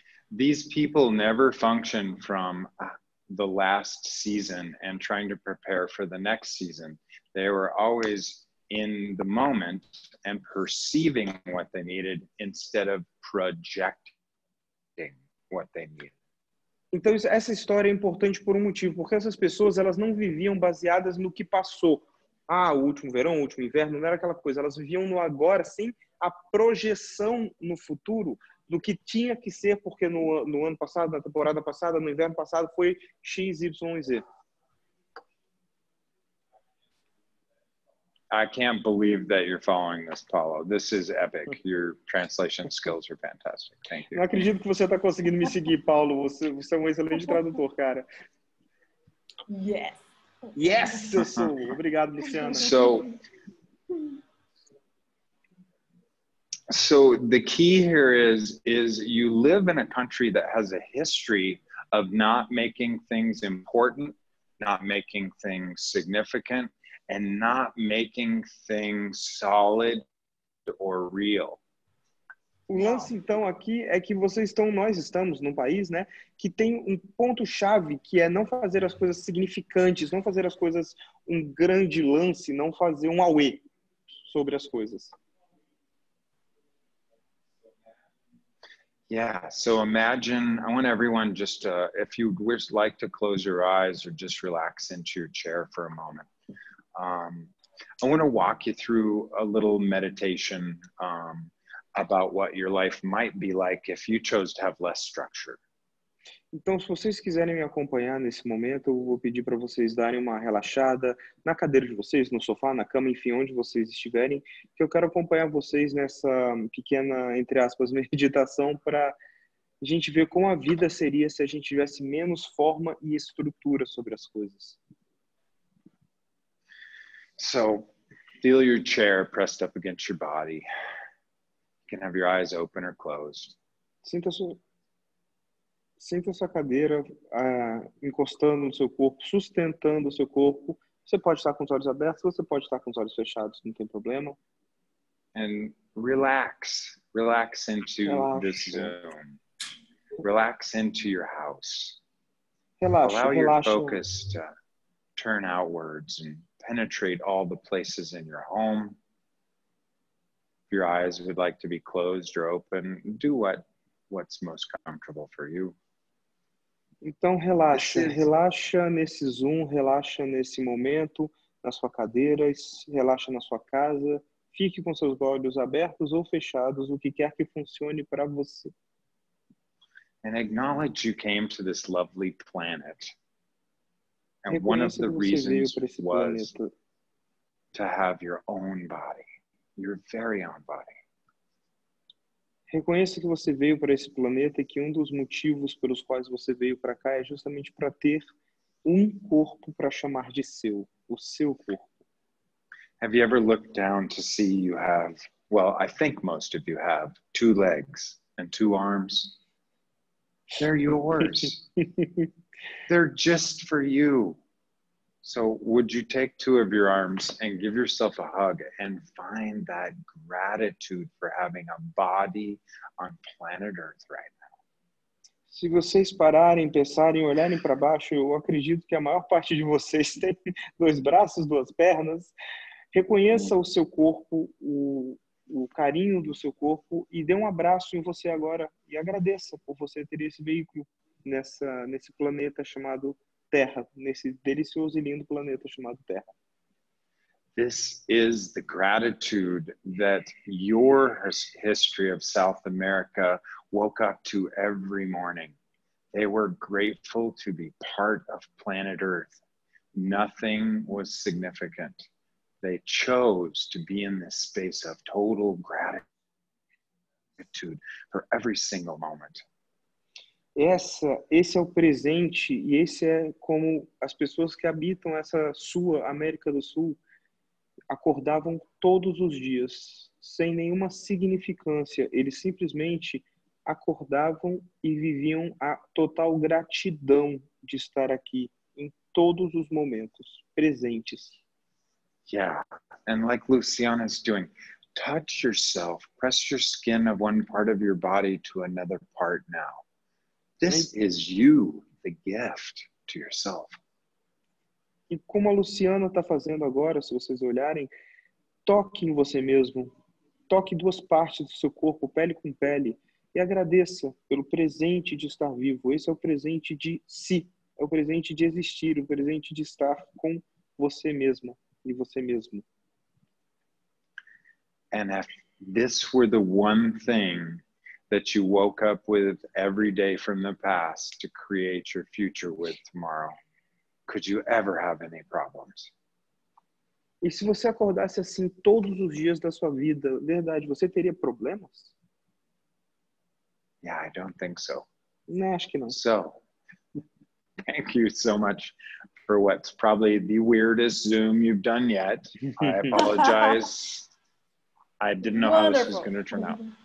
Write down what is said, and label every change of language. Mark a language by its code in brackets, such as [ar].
[en] These people never function from the last season and trying to prepare for the next season. They were always in the moment and perceiving what they needed instead of projecting what they needed. [pt] Então essa história é importante por um motivo, porque essas pessoas elas não viviam baseadas no que passou. O último verão, o último inverno, não era aquela coisa. Elas viviam no agora sem a projeção no futuro do que tinha que ser, porque no ano passado, na temporada passada, no inverno passado, foi X, Y e Z. [en] I can't believe that you're following this, Paulo. This is epic. Your translation skills are fantastic. Thank you. [pt] Não acredito que você está conseguindo me seguir, Paulo. Você é um excelente tradutor, cara. [en] Yes. [pt] Yes, eu sou. Obrigado, Luciana. [en] So the key here is you live in a country that has a history of not making things important, not making things significant, and not making things solid or real. [pt] O lance, então, aqui é que nós estamos num país, né, que tem um ponto-chave, que é não fazer as coisas significantes, não fazer as coisas um grande lance, não fazer um auê sobre as coisas. [en] Yeah, so imagine, I want everyone just, if you would like to close your eyes or just relax into your chair for a moment. I want to walk you through a little meditation about what your life might be like if you chose to have less structure. [pt] Então, se vocês quiserem me acompanhar nesse momento, eu vou pedir para vocês darem uma relaxada na cadeira de vocês, no sofá, na cama, enfim, onde vocês estiverem, que eu quero acompanhar vocês nessa pequena, entre aspas, meditação para a gente ver como a vida seria se a gente tivesse menos forma e estrutura sobre as coisas. [en] So, feel your chair pressed up against your body. You can have your eyes open or closed. [pt] Sinta a sua cadeira encostando no seu corpo, sustentando o seu corpo. Você pode estar com os olhos abertos, você pode estar com os olhos fechados, não tem problema. [en] And relax into this zone. Relax into your house. Allow your focus to turn outwards and penetrate all the places in your home. If your eyes would like to be closed or open, do what's most comfortable for you. [pt] Então relaxa nesse zoom, relaxa nesse momento, na sua cadeira, relaxa na sua casa, fique com seus olhos abertos ou fechados, o que quer que funcione para você. [en] And acknowledge you came to this lovely planet. And one of the reasons was to have your own body, your very own body. [pt] Reconheça que você veio para esse planeta e que um dos motivos pelos quais você veio para cá é justamente para ter um corpo para chamar de seu, o seu corpo. [en] Have you ever looked down to see you have, well, I think most of you have 2 legs and 2 arms? They're yours. They're just for you. So would you take 2 of your arms and give yourself a hug and find that gratitude for having a body on planet Earth right now? [pt] Se vocês pararem, pensarem, olharem para baixo, eu acredito que a maior parte de vocês tem 2 braços, 2 pernas. Reconheça o seu corpo, o carinho do seu corpo e dê um abraço em você agora e agradeça por você ter esse veículo nesse planeta chamado Terra, nesse delicioso e lindo planeta chamado Terra. [en] This is the gratitude that your history of South America woke up to every morning. They were grateful to be part of planet Earth. Nothing was significant. They chose to be in this space of total gratitude for every single moment. [pt] Esse é o presente e esse é como as pessoas que habitam essa sua América do Sul acordavam todos os dias, sem nenhuma significância. Eles simplesmente acordavam e viviam a total gratidão de estar aqui em todos os momentos presentes. [en] Yeah, and like Luciana's doing, touch yourself, press your skin of one part of your body to another part now. This is you, the gift to yourself. [pt] E como a Luciana está fazendo agora, se vocês olharem, toque em você mesmo. Toque 2 partes do seu corpo, pele com pele, e agradeça pelo presente de estar vivo. Esse é o presente de si, é o presente de existir, o presente de estar com você mesma e você mesmo. [en] And if this were the one thing that you woke up with every day from the past to create your future with tomorrow, could you ever have any problems? [pt] E se você acordasse assim todos os dias da sua vida, verdade, você teria problemas? [en] Yeah, I don't think so. [pt] Não, acho que não. [en] So, thank you so much for what's probably the weirdest Zoom you've done yet. I apologize. I didn't know how this was going to turn out.